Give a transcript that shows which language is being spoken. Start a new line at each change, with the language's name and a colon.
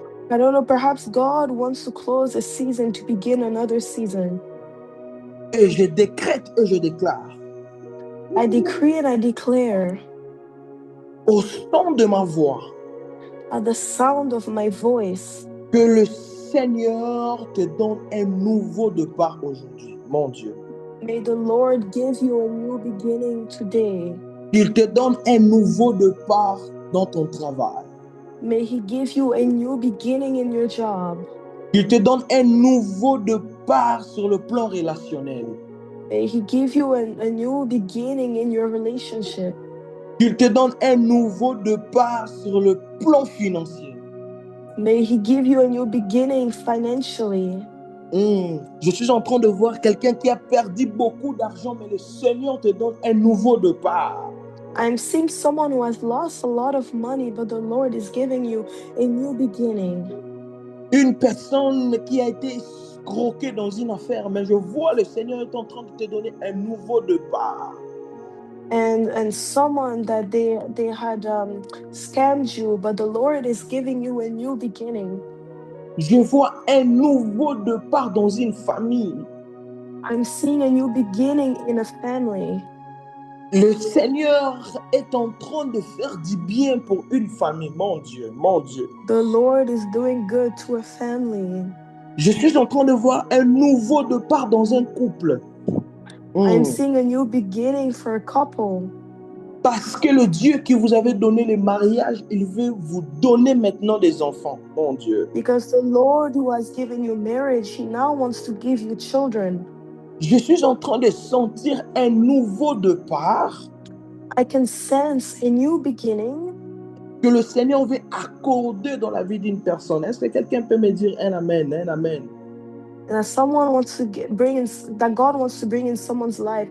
English: I don't know, perhaps God wants to close a season to begin another season.
French: Et je décrète et je déclare.
English: I decree and I declare.
French: Au son de ma voix.
English: At the sound of my voice.
French: Que le Seigneur te donne un nouveau départ aujourd'hui, mon Dieu.
English: May the Lord give you a new beginning today.
French: Il te donne un nouveau départ dans ton travail.
English: May He give you a new beginning in your job.
French: Il te donne un nouveau départ sur le plan relationnel.
English: May He give you a new beginning in your relationship.
French: Il te donne un nouveau départ sur le plan financier.
English: May He give you a new beginning financially.
French: Je suis en train de voir quelqu'un qui a perdu beaucoup d'argent, mais le Seigneur te donne un nouveau départ.
English: I'm seeing someone who has lost a lot of money, but the Lord is giving you a new beginning.
French: Une personne qui a été escroquée dans une affaire, mais je vois le Seigneur est en train de te donner un nouveau départ.
English: And someone that they had scammed you, but the Lord is giving you a new beginning.
French: Je vois un nouveau départ dans une famille.
English: I'm seeing a new beginning in a family.
French: Le Seigneur est en train de faire du bien pour une famille, mon Dieu, mon Dieu.
English: The Lord is doing good to a family.
French: Je suis en train de voir un nouveau départ dans un couple.
English: I'm seeing a new beginning for a couple.
French: Parce que le Dieu qui vous avait donné le mariage, il veut vous donner maintenant des enfants, mon Dieu.
English: Because the Lord who has given you marriage, He now wants to give you children.
French: Je suis en train de sentir un nouveau départ.
English: I can sense a new beginning.
French: Que le Seigneur veut accorder dans la vie d'une personne. Est-ce que quelqu'un peut me dire un amen, un amen?
English: That someone wants to bring in, that God wants to bring in someone's life.